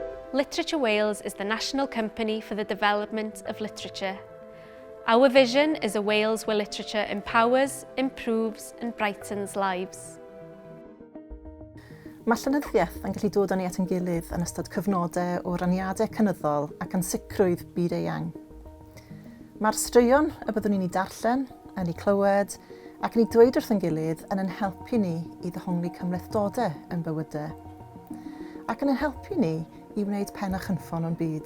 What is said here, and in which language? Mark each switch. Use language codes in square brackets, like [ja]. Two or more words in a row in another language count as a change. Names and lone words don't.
[en] Literature Wales is the national company for the development of literature. Our vision is a Wales where literature empowers, improves and brightens lives. [cy] Mae llenyddiaeth yn gallu dod â ni at ein gilydd yn ystod cyfnodau o raniadau cynyddol ac ansicrwydd byd eang. Mae'r straeon y byddwn ni'n ei darllen, yn ei clywed ac yn ei dweud wrth ein gilydd yn helpu ni i ddehongli cymhlethdodau yn bywydau ac yn helpu ni i wneud pen a chynffon o'n byd.